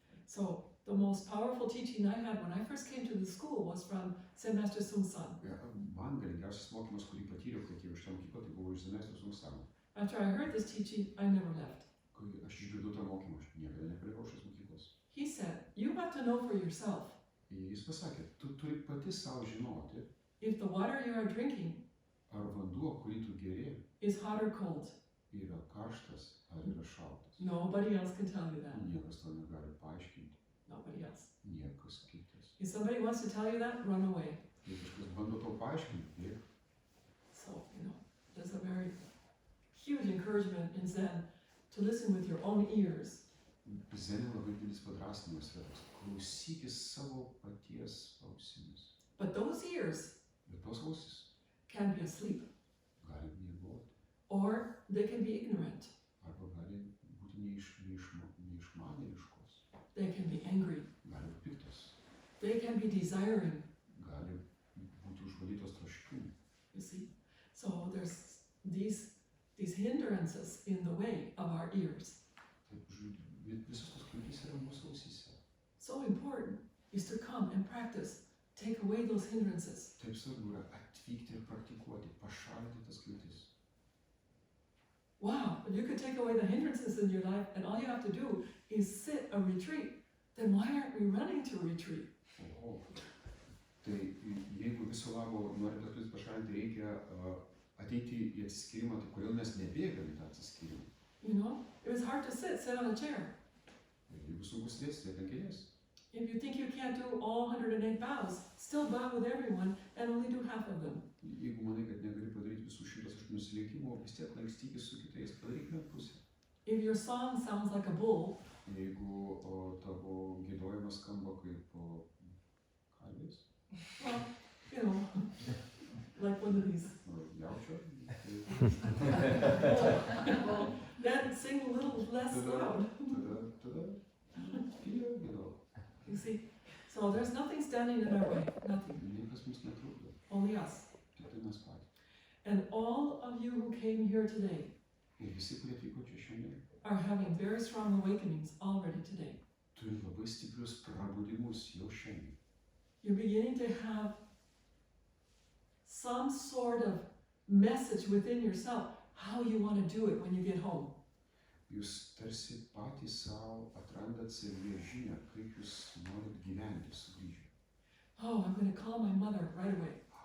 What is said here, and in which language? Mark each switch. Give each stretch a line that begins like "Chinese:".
English: So the most powerful teaching I had when I first came to the school was from Meistrės.
Lithuanian: Man galingiausias mokymas, kurį patyriau, kai atėjau iš tą mokyklą, tai buvo iš Meistrės.
English: After I heard this teaching, I never left.
Lithuanian: Kai aš išgirdau tą mokymą, aš niekada nepalikau šios mokyklos.
English: He said, you have to know for yourself
Lithuanian: Jis pasakė, tu turi pati savo žinoti,
English: if the water you are drinking
Lithuanian: ar vanduo, kurį tu geri,
English: is hot or cold.
Lithuanian: yra karštas ar yra šaltas.
English: Nobody else can tell you that.
Lithuanian: Niekas to negali paaiškinti.
English: Nobody else.
Lithuanian: Niekas kitas.
English: If somebody wants to tell you that, run away.
Lithuanian: Jei kažkas bando tau paaiškinti, bėk.
English: So, you know, there's a very huge encouragement in Zen to listen with your own ears.
Lithuanian: Zenė labai didelis padrasinimas yra toks. Klausykis savo paties ausimis.
English: But those ears
Lithuanian: Bet tos ausis
English: can be asleep,
Lithuanian: gali miegoti.
English: or they can be ignorant.
Lithuanian: Arba gali būti neišmanėliškos.
English: They can be angry.
Lithuanian: Gali būti piktos.
English: They can be desiring,
Lithuanian: Gali būti užvalytos troškimų.
English: you see. So there's these hindrances in the way of our ears.
Lithuanian: Taip, visos tos kliūtys yra mūsų ausyse.
English: So important is to come and practice, take away those hindrances.
Lithuanian: Taip svarbu yra atvykti ir praktikuoti, pašalinti tas kliūtis.
English: Wow, if you could take away the hindrances in your life and all you have to do is sit a retreat, then why aren't we running to retreat? Oho.
Lithuanian: Tai jeigu viso labo nori tas kliūtis pašalinti, reikia ateiti į atsiskyrimą, tai kodėl mes nebėgame į tą atsiskyrimą?
English: You know, if it's hard to sit on a chair.
Lithuanian: Jeigu sunku sėdėti, tai ant kėdės.
English: If you think you can't do all 108 bows, still bow with everyone and only do half of them.
Lithuanian: Jeigu manai, kad negali padaryti visų 108 nusileikimų, vis tiek lankstykis su kitais, padarykime pusę.
English: If your song sounds like a bull,
Lithuanian: Jeigu tavo giedojimas skamba kaip kalbės,
English: well, you know, like one of these.
Lithuanian: jaučio,
English: Well, then sing a little less loud.
Lithuanian: tada tyliau giedok.
English: You see, so there's nothing standing in our way, nothing,
Lithuanian: Niekas mums netrukdo,
English: only us.
Lithuanian: tik tai mes patys.
English: And all of you who came here today
Lithuanian: Ir visi, kurie atvyko čia šiandien,
English: are having very strong awakenings already today.
Lithuanian: turi labai stiprius prabudimus jau šiandien.
English: You're beginning to have some sort of message within yourself how you want to do it when you get home.
Lithuanian: Jūs tarsi patys savo atrandat savyje žinią, kaip jūs norit gyventi sugrįžę.
English: oh, I'm going to call my mother right away.